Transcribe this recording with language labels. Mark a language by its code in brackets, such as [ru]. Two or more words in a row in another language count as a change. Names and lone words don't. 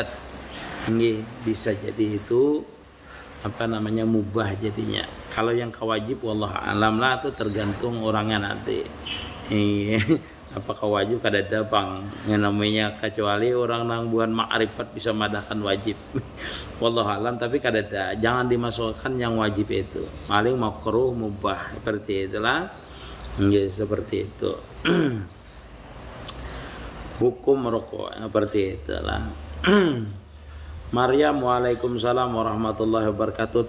[id] Ini bisa jadi itu mubah jadinya. Kalau yang kewajib [ar] wallah alam [id] lah, itu tergantung orangnya nanti. Apakah wajib kada ada bang yang namanya, kecuali orang nang buan ma'rifat bisa madahkan wajib. [ar] Wallah alam, [id] tapi kada ada. Jangan dimasukkan yang wajib itu. Paling makruh mubah seperti itulah. Seperti itu. Hukum merokok seperti itulah. [ar] Maryam, waalaikumsalam warahmatullahi wabarakatuh.